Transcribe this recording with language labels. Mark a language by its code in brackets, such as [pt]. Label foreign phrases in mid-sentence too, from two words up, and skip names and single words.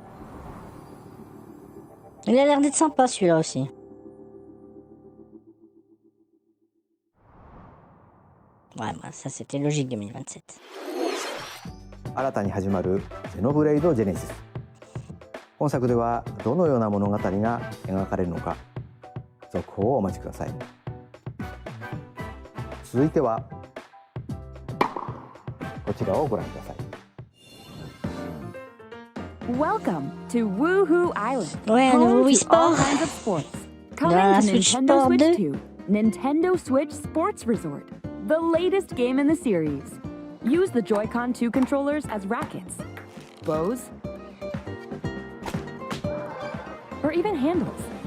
[fr] Il a l'air d'être sympa celui-là aussi. Ouais, bah, ça c'était logique 2027. [ja] 新たに始まるゼノブレイド・ジェネシス。本作ではどのような物語が描かれるのか、続報をお待ちください。続いてはこちらをご覧ください。 [en] Welcome to Woohoo Island, [fr] Ouais, [en] home [fr] nouveau [en] to all [fr] sport. [en] kinds of sports. [fr] Dans [en] Coming [fr] la [en] to [fr] Switch [en] Nintendo [fr] Sport [en] Switch [fr] 2. [en] 2, Nintendo Switch Sports Resort, the latest game in the series. Use the Joy-Con 2 controllers as rackets, bows, or even handles.